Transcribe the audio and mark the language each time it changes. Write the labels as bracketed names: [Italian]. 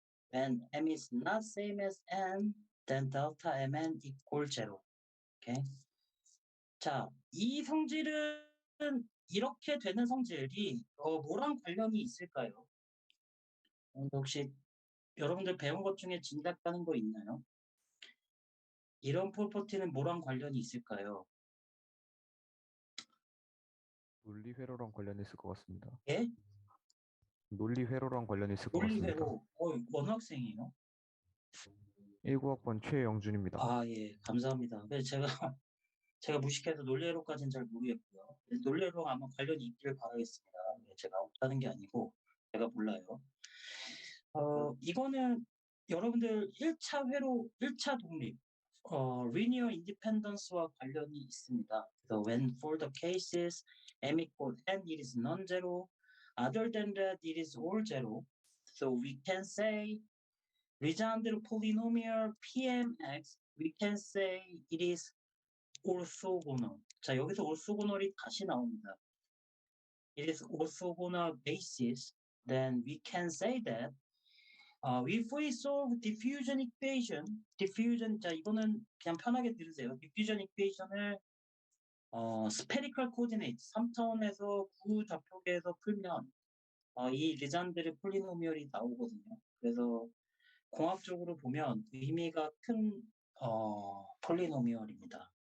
[English] When m is not same as n, then delta mn equal 0. Okay. [Korean] 자, 이 성질은 이렇게 되는 성질이 뭐랑 관련이 있을까요? 혹시 여러분들 배운 것 중에 짐작가는 거 있나요? 이런 프로퍼티는 뭐랑 관련이 있을까요? 논리회로랑 관련이 있을 것 같습니다. 예? 논리회로랑 관련이 있을 것 같습니다. 논리회로. 원학생이에요? 19학번 최영준입니다. 아, 예, 감사합니다. 제가 무식해서 논리회로까지는 잘 모르겠고요. 논리회로 아마 관련이 있기를 바라겠습니다. 제가 없다는 게 아니고 제가 몰라요. 이거는 여러분들 1차 회로, 1차 독립, linear independence와 관련이 있습니다. [English] So when for the cases m equal n, it is non-zero. Other than that, it is all zero. So we can say Legendre polynomial Pmx, we can say it is orthogonal. [Korean] 자, 여기서 orthogonal이 다시 나옵니다. [English] It is orthogonal basis. Then we can say that if we solve diffusion equation, [Korean] 자, 이거는 그냥 편하게 들으세요. diffusion equation을 spherical coordinate, 3차원에서 구좌표계에서 풀면 이 레잔드르 폴리노미얼이 나오거든요. 그래서 공학적으로 보면 의미가 큰 폴리노미얼입니다.